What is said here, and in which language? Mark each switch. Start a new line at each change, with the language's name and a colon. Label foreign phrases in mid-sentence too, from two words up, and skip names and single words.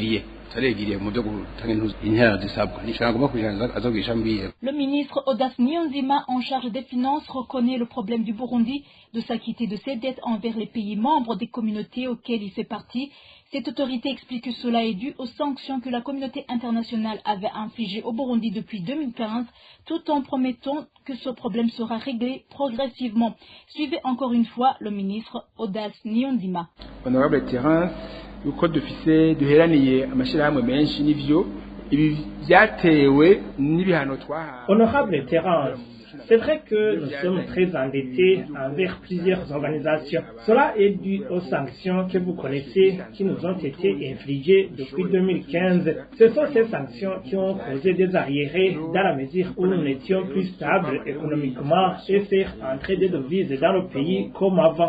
French: Le ministre Audace Niyonzima, en charge des finances, reconnaît le problème du Burundi de s'acquitter de ses dettes envers les pays membres des communautés auxquelles il fait partie. Cette autorité explique que cela est dû aux sanctions que la communauté internationale avait infligées au Burundi depuis 2015, tout en promettant que ce problème sera réglé progressivement. Suivez encore une fois le ministre Audace Niyonzima.
Rundi: Honorable Terence, uko dufise duheraniye amashirahamwe menshi n'ivyo ibi vyatewe n'ibihano twahawe.
French: Honorable Terence, c'est vrai que nous sommes très endettés envers plusieurs organisations. Cela est dû aux sanctions que vous connaissez qui nous ont été infligées depuis 2015. Ce sont ces sanctions qui ont causé des arriérés dans la mesure où nous n'étions plus stables économiquement et faire entrer des devises dans le pays comme avant.